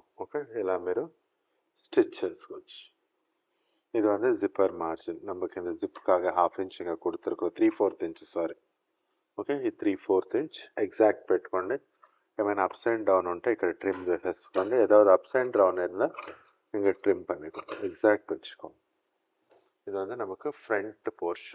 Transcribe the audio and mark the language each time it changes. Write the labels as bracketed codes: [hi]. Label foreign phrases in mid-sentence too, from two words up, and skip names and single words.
[ta] ஓகே, [te] ఇలా మీరు ஸ்டிச் చేసుకోవచ్చు. [ta] இது வந்து ஜிப்பர் மார்ஜின். நமக்கு இந்த ஜிப்புக்காக 1/2 [te] ఇంచ్ ఇంకా [ta] கொடுத்துருக்கோம். 3/4 [en] inch sorry. [te] ఓకే, ఈ 3/4 [en] inch exact [te] పెట్టుకోండి. ఏమైనా [en] ups and down [te] ఉంటే ఇక్కడ ట్రిమ్ చేసేసుకోండి. [ta] ஏதாவது [en] ups and down [ta] இருந்தால் இங்கே ட்ரிம் பண்ணிக்கோங்க. எக்ஸாக்ட் வச்சுக்கோங்க. இது வந்து நமக்கு [en] front portion.